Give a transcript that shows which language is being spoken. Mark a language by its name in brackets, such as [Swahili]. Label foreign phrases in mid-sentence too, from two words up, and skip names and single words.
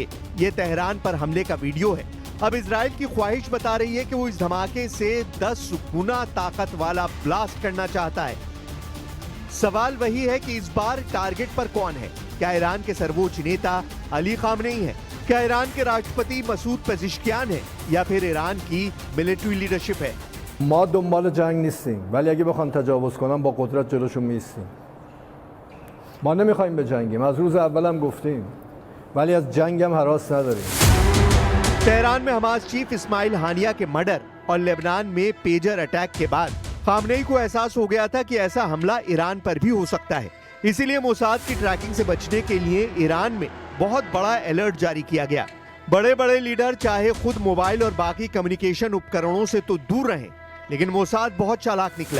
[Hindi] ये तेहरान पर हमले का वीडियो है। अब इजराइल की ख्वाहिश बता रही है कि वो इस धमाके से 10 गुना ताकत वाला ब्लास्ट करना चाहता है। सवाल वही है कि इस बार टारगेट पर कौन है? क्या ईरान के सर्वोच्च नेता अली खामनेई है? क्या ईरान के राष्ट्रपति मसूद पेजिश्कियान है? या फिर ईरान की मिलिट्री लीडरशिप है? [Persian] ما دنبال جنگ نیستیم ولی اگه بخوان تجاوز کنن با قدرت جلوشون میستیم. ما نمیخوایم به جنگیم، از روز اولم گفتیم، ولی از جنگ هم هراس نداریم. [Hindi] तेहरान में हमास चीफ इस्माइल हानिया के मर्डर और लेबनान में पेजर अटैक के बाद खामनेई को एहसास हो गया था कि ऐसा हमला ईरान पर भी हो सकता है। इसीलिए मोसाद की ट्रैकिंग से बचने के लिए ईरान में बहुत बड़ा अलर्ट जारी किया गया। बड़े बड़े लीडर चाहे खुद मोबाइल और बाकी कम्युनिकेशन उपकरणों से तो दूर रहें, लेकिन मोसाद बहुत चालाक निकला।